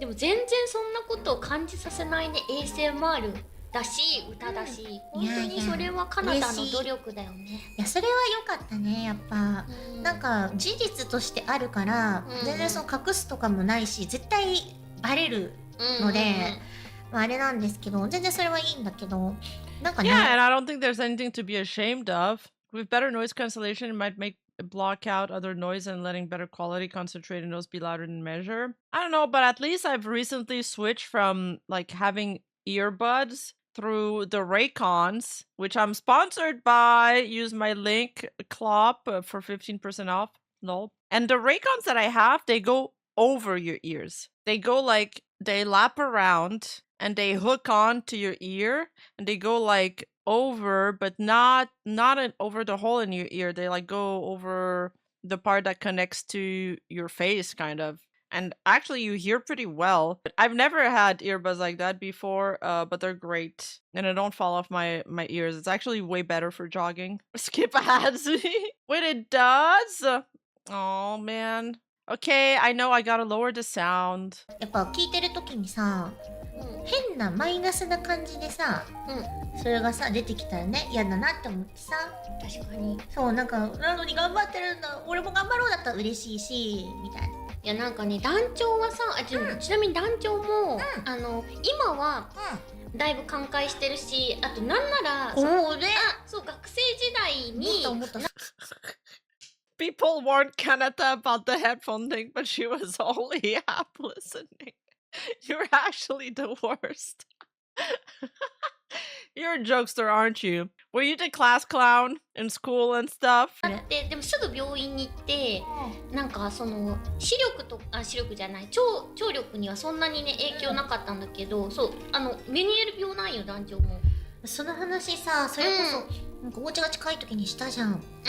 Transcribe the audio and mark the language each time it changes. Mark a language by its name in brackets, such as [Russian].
[Japanese] でも全然そんなことを感じさせないね。ASMR だし歌だし、本当にそれはかなたの努力だよね。いや、それは良かったね、やっぱ。なんか事実としてあるから、全然その隠すとかもないし、絶対バレるので、まああれなんですけど、全然それはいいんだけど、なんかね。 [English] Yeah, and I don't think there's anything to be ashamed of. With better noise cancellation, it might make block out other noise and letting better quality concentrated notes be louder than measure. I don't know, but at least I've recently switched from like having earbuds through the Raycons, which I'm sponsored by. Use my link CLOP for 15% off. No. And the Raycons that I have, they go over your ears. They go like, they lap around and they hook on to your ear and they go like over, but not over the hole in your ear. They like go over the part that connects to your face, kind of. And actually, you hear pretty well. I've never had earbuds like that before, but they're great, and I don't fall off my ears. It's actually way better for jogging. Skip ads. Wait, it does. Oh man. Okay, I know I gotta lower the sound. [Japanese] やっぱ聞いてる時にさ、変なマイナスな感じでさ、それがさ出てきたらね、嫌だなって思ってさ。確かに。そう、なんかなのに頑張ってるんだ、俺も頑張ろうだったら嬉しいしみたいな。いや、なんかね、団長はさ、ちなみに団長も、今はだいぶ寛解してるし、あとなんなら、そう学生時代に [English] People warned Kanata about the headphone thing, but she was only half listening. You're actually the worst. You're a jokester, aren't you? Were you the class clown in school and stuff? [Japanese] でもすぐ病院に行って、なんかその視力じゃない、聴力にはそんなにね影響なかったんだけど、そうメニエール病なんよ、団長も。その話さ、それこそ、なんかお家が近い時にしたじゃん。